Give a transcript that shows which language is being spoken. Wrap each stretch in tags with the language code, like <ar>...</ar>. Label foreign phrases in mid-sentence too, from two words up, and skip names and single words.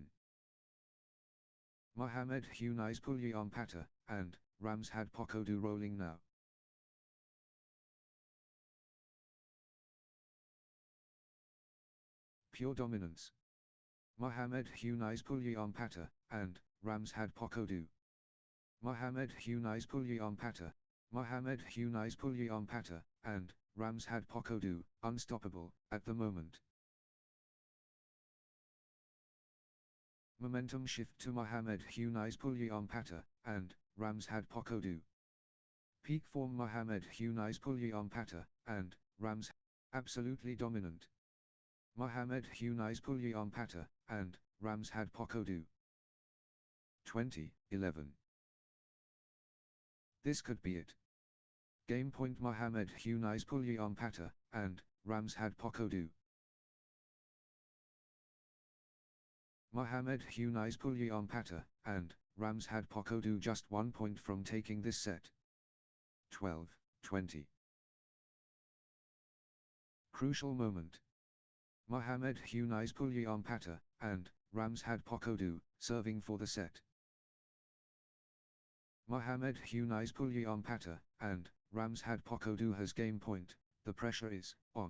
<en>Mohammed Hunis Pulyan Pata, and Ramshad Pokodu rolling now. Pure dominance. Mohammed Hunis Pulyan Pata, and Ramshad Pokodu. Mohamed Hunais Pulyampata. Mohamed Hunais Pulyampata, and Ramshad Pokodu, unstoppable, at the moment. Momentum shift to Mohamed Hunais Pulyampata, and Ramshad Pokodu. Peak form Mohamed Hunais Pulyampata, and Rams, absolutely dominant. Mohamed Hunais Pulyampata, and Ramshad Pokodu. 2011. This could be it. Game point Mohamed Hunais Pulyampata, and Ramshad Pokodu. Mohamed Hunais Pulyampata, and Ramshad Pokodu just 1 point from taking this set. 12-20. Crucial moment. Mohamed Hunais Pulyampata, and Ramshad Pokodu, serving for the set. Mohamed Hunais Pulyampata, and Ramshad Pokodu has game point, the pressure is on.</en>